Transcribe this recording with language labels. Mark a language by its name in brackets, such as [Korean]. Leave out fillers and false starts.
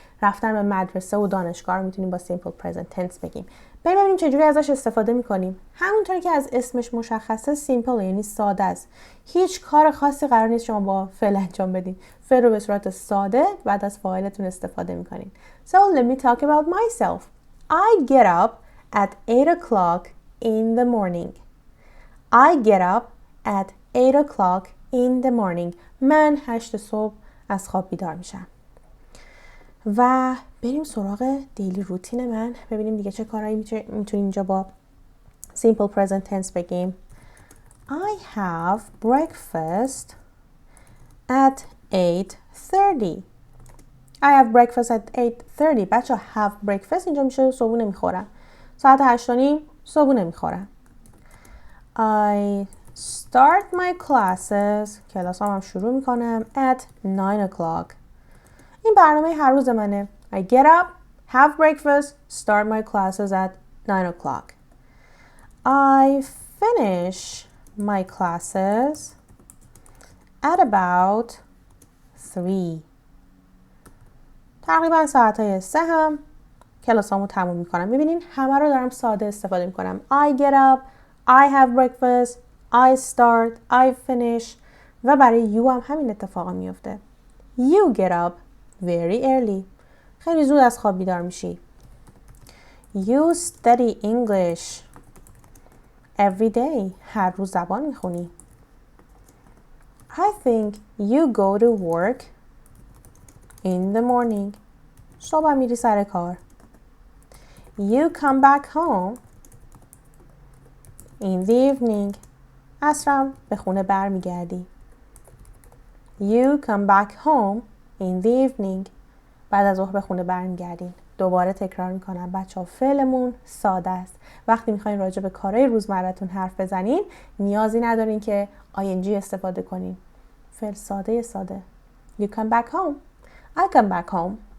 [Persian] رفتن به مدرسه و دانشگاه رو میتونین با simple present tense بگیم. ببینیم چجوری ازش استفاده میکنیم. همونطوری که از اسمش مشخصه simple یعنی ساده است. هیچ کار خاصی قرار نیست شما با فعل انجام بدین. فعل رو به صورت ساده بعد از فاعلتون استفاده میکنین. [English] So let me talk about myself. I get up at 8 o'clock in the morning. I get up at 8 o'clock in the morning. [Persian] من 8 صبح از خواب بیدار میشم. و بریم سراغ دیلی روتین من. ببینیم دیگه چه کارهایی میتونیم اینجا با simple present tense بگیم. [English] I have breakfast at 8:30. I have breakfast at 8:30. [Persian] بچه have breakfast اینجا میشه صبحونه میخورم. ساعت 8:30 صبحونه میخورم. [English] I start my classes. [Persian] کلاسام شروع میکنم [English] at 9 o'clock. [Persian] این برنامه هر روز منه. [English] I get up, have breakfast, start my classes at 9 o'clock. I finish my classes at about 3. [Persian] تقریبا ساعتهای 3 هم کلاسامو تموم میکنم. ببینین همه رو دارم ساده استفاده میکنم. [English] I get up, I have breakfast, I start, I finish [Persian] و برای you هم همین اتفاقا میفته. [English] You get up very early. [Persian] خیلی زود از خواب بیدار میشی. [English] You study English every day. [Persian] هر روز زبان میخونی. [English] I think you go to work in the morning. [Persian] صبح میری سر کار. [English] You come back home in the evening. [Persian] عصرم به خونه برمیگردی. [English] You come back home in the evening. [Persian] بعد از ظهر به خونه برمیگردین. دوباره تکرار میکنم بچه‌ها فعلمون ساده است. وقتی میخواین راجع به کارهای روزمره‌تون حرف بزنین نیازی ندارین که ing استفاده کنین. فعل ساده. [English] You come back home. I come back home.